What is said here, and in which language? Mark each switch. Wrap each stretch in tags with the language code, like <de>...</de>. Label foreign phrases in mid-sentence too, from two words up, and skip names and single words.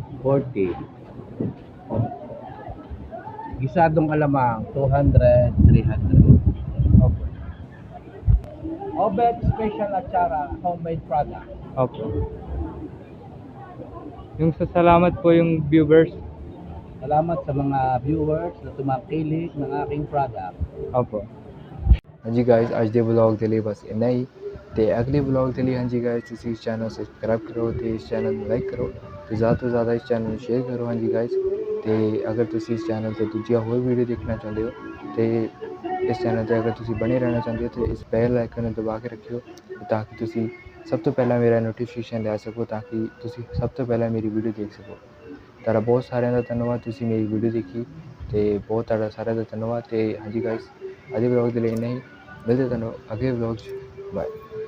<tl>40. Gisadong alamang, 200, 300. Opo. Obet Special Achara,</tl> <en>homemade product.</en> <tl>Opo. Yung sa salamat po yung viewers. Salamat sa mga viewers na tumakilig ng aking product. Opo.</tl> <pa>ਹਾਂਜੀ ਗਾਇਸ ਅੱਜ ਦੇ ਵਲੌਗ ਦੇ ਲਈ ਬਸ ਇੰਨਾ ਹੀ ਤੇ ਅਗਲੇ ਵਲੌਗ ਦੇ ਲਈ ਹਾਂਜੀ ਗਾਇਸ ਤੁਸੀਂ ਇਸ ਚੈਨਲ ਸਬਸਕ੍ਰਾਈਬ ਕਰੋ ਤੇ ਇਸ ਚੈਨਲ ਨੂੰ ਲਾਈਕ ਕਰੋ ਤੇ ਜ਼ਿਆਦਾ ਤੋਂ ਜ਼ਿਆਦਾ ਇਸ ਚੈਨਲ ਨੂੰ ਸ਼ੇਅਰ ਕਰੋ ਹਾਂਜੀ ਗਾਇਸ ਤੇ ਅਗਰ ਤੁਸੀਂ ਇਸ ਚੈਨਲ ਤੇ ਦੂਜੀਆਂ ਹੋਰ ਵੀਡੀਓ ਦੇਖਣਾ ਚਾਹੁੰਦੇ ਹੋ ਤੇ ਇਸ ਚੈਨਲ ਤੇ ਅਗਰ ਤੁਸੀਂ ਬਣੇ ਰਹਿਣਾ ਚਾਹੁੰਦੇ ਹੋ ਤੇ ਇਸ</pa> <en>bell icon</en> <pa>ਨੂੰ ਦਬਾ ਕੇ ਰੱਖਿਓ ਤਾਂ ਕਿ ਤੁਸੀਂ ਸਭ ਤੋਂ ਪਹਿਲਾਂ ਮੇਰਾ ਨੋਟੀਫਿਕੇਸ਼ਨ ਲੈ ਸਕੋ ਤਾਂ ਕਿ ਤੁਸੀਂ ਸਭ ਤੋਂ ਪਹਿਲਾਂ ਮੇਰੀ ਵੀਡੀਓ ਦੇਖ ਸਕੋ ਤੁਹਾਡਾ ਬਹੁਤ ਸਾਰਿਆਂ ਦਾ ਧੰਨਵਾਦ ਤੁਸੀਂ ਮੇਰੀ ਵੀਡੀਓ ਦੇਖੀ ਤੇ ਬਹੁਤ ਤੁਹਾਡਾ ਸਾਰਿਆਂ ਦਾ ਧੰਨਵਾਦ ਤੇ ਹਾਂਜੀ ਗਾਇਸ ਅੱਜ ਦੇ ਵਲੌਗ ਦੇ ਲਈ ਇੰਨਾ ਹੀ ਮਿਲਦੇ ਤੁਹਾਨੂੰ ਅਗਲੇ ਵਲੌਗ 'ਚ ਬਾਏ</pa>